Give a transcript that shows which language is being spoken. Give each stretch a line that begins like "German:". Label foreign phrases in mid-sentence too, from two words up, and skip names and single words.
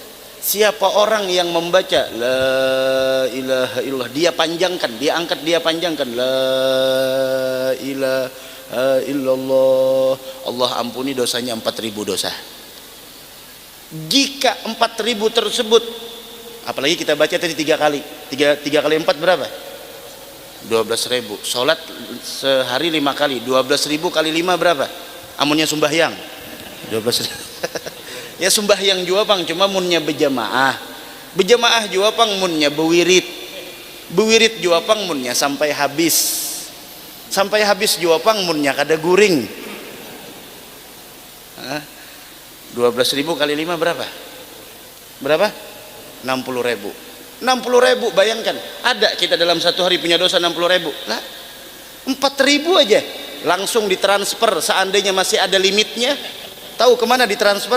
Indonesian: Siapa orang yang membaca
Arabic: لا إله إلا الله,
Indonesian: dia panjangkan, dia angkat, dia panjangkan,
Arabic: لا إله إلا الله,
Indonesian: Allah ampuni dosanya 4000 dosa. Jika 4000 tersebut, apalagi kita baca tadi 3 kali, 3 kali 4 berapa? 12.000. Sholat sehari 5 kali, 12.000 kali 5 berapa?
Banjar: Amunnya sembahyang 12.000. Ya sembahyang jua pang, cuma munnya berjamaah. Berjamaah jua pang munnya bewirit. Bewirit jua pang munnya sampai habis. Sampai habis jua pang munnya kada guring.
Indonesian: 12.000 kali 5 berapa? Berapa? 60.000. 60.000, bayangkan, ada kita dalam satu hari punya dosa 60.000 lah, 4.000 aja langsung ditransfer. Seandainya masih ada limitnya, tahu kemana ditransfer?